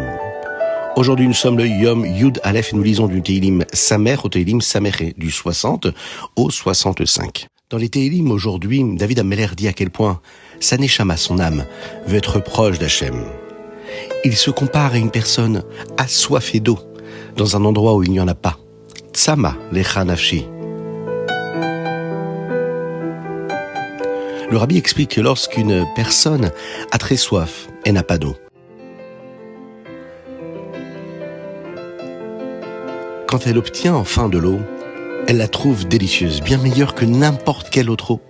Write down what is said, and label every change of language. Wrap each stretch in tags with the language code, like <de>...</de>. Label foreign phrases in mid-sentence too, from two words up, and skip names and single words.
<fr>Aujourd'hui, nous sommes le</fr> <he>יום יוד אלף</he> <fr>et nous lisons du Teilim Samer au Teilim Sameré, du 60 au 65. Dans les Teilim, aujourd'hui, David Ameller dit à quel point sa neshama, son âme, veut être proche d'Hachem. Il se compare à une personne assoiffée d'eau, dans un endroit où il n'y en a pas.</fr> <he>צמאה לך נפשי.</he> <fr>Le rabbi explique que lorsqu'une personne a très soif et n'a pas d'eau, quand elle obtient enfin de l'eau, elle la trouve délicieuse, bien meilleure que n'importe quelle autre eau.</fr>